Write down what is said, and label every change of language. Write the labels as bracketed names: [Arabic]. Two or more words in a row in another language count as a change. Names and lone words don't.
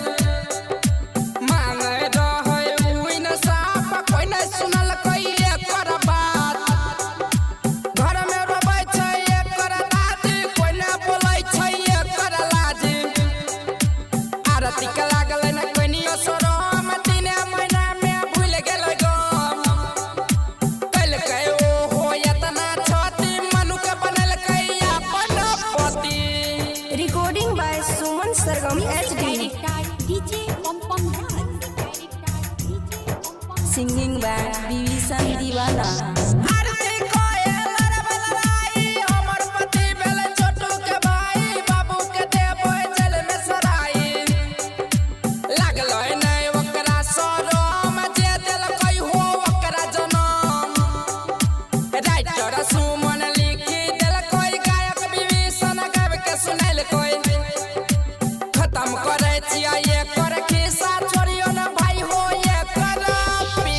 [Maithili] मांगे रहै उइन साफ कोई नै सुनलकै एकर बात घर में रोबै छै एकर दादी कोई नै बोलै छै एकर लाजी आरती के लागलै न कोइनियो शरम 3 महीना में भूल गेलै गम कैलकै ओहो एतना छति मनु के बनलकै अपन पति [English] Recording by Suman Sargam HD. Director DJ Pampam Raj. Singing by Vivisan Divana. [Maithili] आरती कोयल लड़ाई हमर पति भेल छोटू के भाई बाबू के देबै जेल में सराई लागलै नै ओकरा शरम जे देलकै हो ओकरा जनम राइटर सुमन लिखी देलकै गायक विभीषण गाबि के सुनेलकै खत्म करै छियै एकर खिस्सा छोड़ियो न भाई हो एकर पीछा